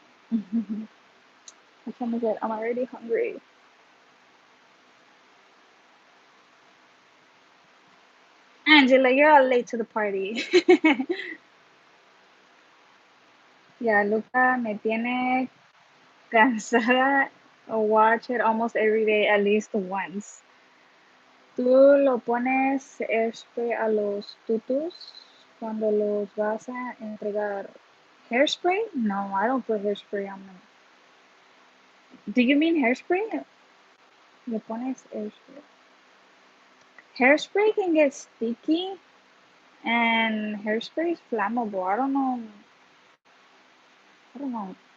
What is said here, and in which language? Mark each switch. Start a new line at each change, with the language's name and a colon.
English: What time is it? I'm already hungry. Angela, you're all late to the party.
Spanish: Yeah, Luca me tiene cansada.
English: Watch it almost every day, at least once.
Spanish: ¿Tú lo pones a los tutus cuando los vas a entregar?
English: Hairspray? No, I don't put hairspray on them. Do you mean hairspray?
Spanish: Le pones
English: hairspray. Hairspray can get sticky, and hairspray is flammable. I don't know. I don't know.